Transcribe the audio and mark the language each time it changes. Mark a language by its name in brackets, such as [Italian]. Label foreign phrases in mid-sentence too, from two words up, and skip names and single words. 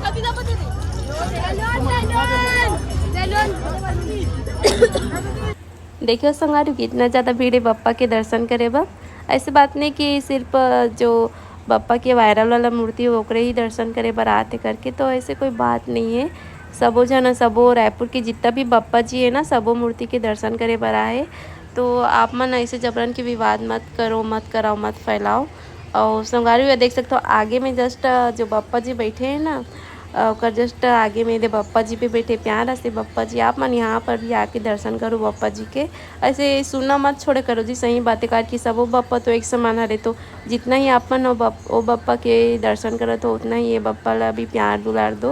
[Chhattisgarhi] देखियो संगारू कितना ज़्यादा भीड़ है बप्पा के दर्शन करे बा। ऐसे बात नहीं कि सिर्फ जो बप्पा के वायरल वाला मूर्ति है ओकरे ही दर्शन करे बर आते करके, तो ऐसे कोई बात नहीं है। सबो जन सबो रायपुर के जितना भी बप्पा जी है ना सबो मूर्ति के दर्शन करे बर आए। तो आप मन ऐसे जबरन के विवाद मत करो, मत कराओ, मत फैलाओ। और संगारू ये देख सकते हो आगे में जस्ट जो बप्पा जी बैठे हैं ना ओकर जस्ट आगे में दे बप्पा जी पे बैठे प्यार से बप्पा जी। आप मन यहाँ पर भी आके दर्शन करो बप्पा जी के। ऐसे सुनना मत छोड़े करो जी, सही बातें कर कि सबो बप्पा तो एक समान हरे, तो जितना ही आप मन ओ बप्पा के दर्शन करो तो उतना ही ये बप्पा ला भी प्यार दुलार दो।